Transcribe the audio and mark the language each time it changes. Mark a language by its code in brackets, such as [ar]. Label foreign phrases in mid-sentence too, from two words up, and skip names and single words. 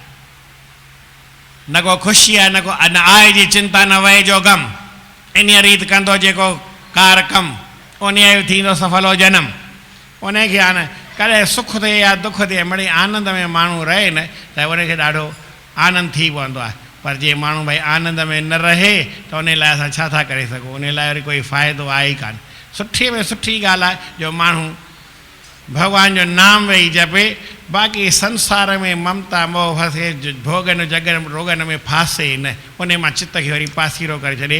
[sd] न को ख़ुशी आहे, न को न आहे जी चिंता, न वहे जो ग़म। इन रीति कंदो जेको कार कम, उन थींदो सफल हो जनम। उनखे हाणे कॾहिं सुख थिए या दुख थिए, मिड़ई आनंद में माण्हू रहे न त उनखे ॾाढो आनंद थी पवंदो आहे। पर जे माण्हू भाई आनंद में न रहे त उन लाइ असां छा था करे सघूं? उन लाइ वरी कोई फ़ाइदो आहे ई कान। सुठी में सुठी ॻाल्हि आहे जो माण्हू भगवान जो नाम वेही जपे। बाक़ी संसार में ममता मोह फसे, भोगन जगन रोगन में फासे न, उन मां चित्त खे वरी पासीरो करे छॾे।